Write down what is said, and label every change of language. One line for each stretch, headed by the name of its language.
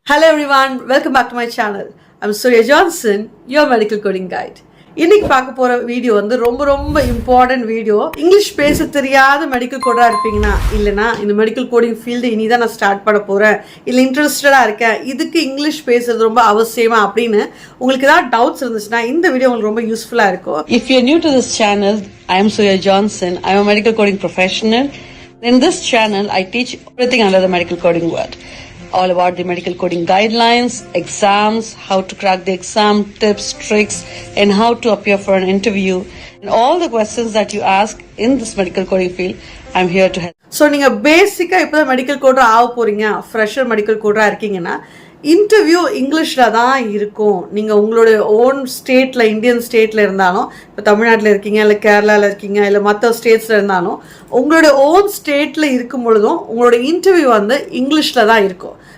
English: Hello everyone, welcome back to my channel. I'm Surya Johnson, your medical coding guide.
Tamil: இன்னைக்கு பார்க்க போற video வந்து ரொம்ப இம்பார்ட்டன்ட் வீடியோ. இங்கிலீஷ் பேச தெரியாத மெடிக்கல் கோடரா இருப்பீங்கன்னா இல்லனா இந்த மெடிக்கல் கோடிங் ஃபீல்ட் இனிதான் நான் ஸ்டார்ட் பண்ண போறேன் இல்ல இன்ட்ரஸ்டடா இருக்கேன் இதுக்கு இங்கிலீஷ் பேசுறது ரொம்ப அவசியமா அப்படினு உங்களுக்கு ஏதாவது டவுட்ஸ் இருந்துச்சுனா இந்த வீடியோ உங்களுக்கு ரொம்ப யூஸ்ஃபுல்லா இருக்கும்.
English: If you're new to this channel, I am Surya Johnson. I am a medical coding professional. In this channel, I teach everything under the medical coding world. All about the medical coding guidelines, exams, how to crack the exam, tips, tricks, and how to appear for an interview. And all the questions that you ask in this medical coding field, I'm here to help.
Tamil: So, நீங்க பேசிக்கா இப்போ medical கோடரா ஆக போறீங்க, fresher medical கோடரா இருக்கீங்கன்னா interview இங்கிலீஷில் தான் இருக்கும். நீங்கள் உங்களோட ஓன் ஸ்டேட்டில் இந்தியன் ஸ்டேட்டில் இருந்தாலும் இப்போ தமிழ்நாட்டில் இருக்கீங்க இல்லை கேரளாவில் இருக்கீங்க இல்லை மற்ற ஸ்டேட்ஸில் இருந்தாலும் உங்களோட ஓன் ஸ்டேட்டில் இருக்கும் பொழுதும் உங்களோட இன்டர்வியூ வந்து இங்கிலீஷில் தான் இருக்கும்.